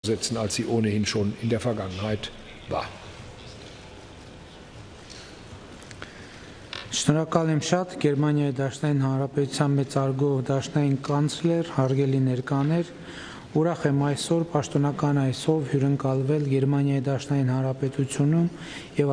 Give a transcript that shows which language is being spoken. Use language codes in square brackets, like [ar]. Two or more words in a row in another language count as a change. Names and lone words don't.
[de] setzen, als sie ohnehin schon in der Vergangenheit war. [hy] Շնորհակալ եմ շատ Գերմանիայի Դաշնային Հանրապետության մեծարգո դաշնային կանցլեր, հարգելի ներկաներ, ուրախ եմ այսօր պաշտոնական այսով հյուրընկալվել Գերմանիայի Դաշնային Հանրապետությունում եւ